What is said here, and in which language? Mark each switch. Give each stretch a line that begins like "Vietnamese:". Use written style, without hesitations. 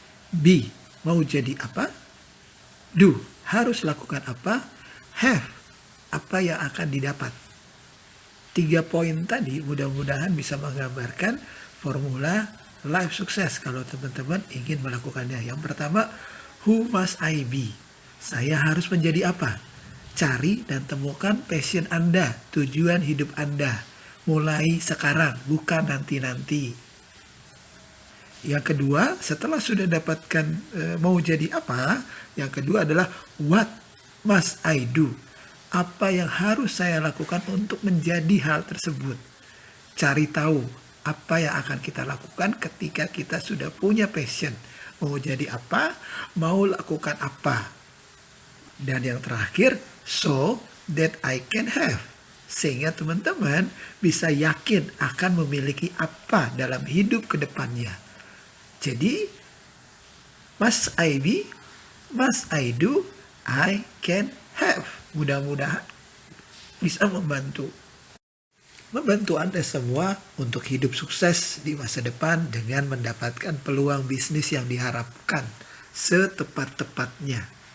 Indonesian: B, mau jadi apa? Do, harus lakukan apa? Have, apa yang akan didapat. 3 poin tadi mudah-mudahan bisa menggambarkan formula life success kalau teman-teman ingin melakukannya. Yang pertama,
English: who must I be?
Indonesian: Saya harus menjadi apa? Cari dan temukan passion Anda, tujuan hidup Anda. Mulai sekarang, bukan nanti-nanti. Yang kedua, setelah sudah dapatkan mau jadi apa, yang kedua adalah
English: what must I do?
Indonesian: Apa yang harus saya lakukan untuk menjadi hal tersebut? Cari tahu apa yang akan kita lakukan ketika kita sudah punya passion. Mau jadi apa, mau lakukan apa. Dan yang terakhir,
English: so that I can have.
Indonesian: Sehingga teman-teman bisa yakin akan memiliki apa dalam hidup ke depannya.
English: Jadi, must I be, must I do, I can have.
Indonesian: Mudah-mudahan bisa membantu Anda semua untuk hidup sukses di masa depan dengan mendapatkan peluang bisnis yang diharapkan setepat-tepatnya.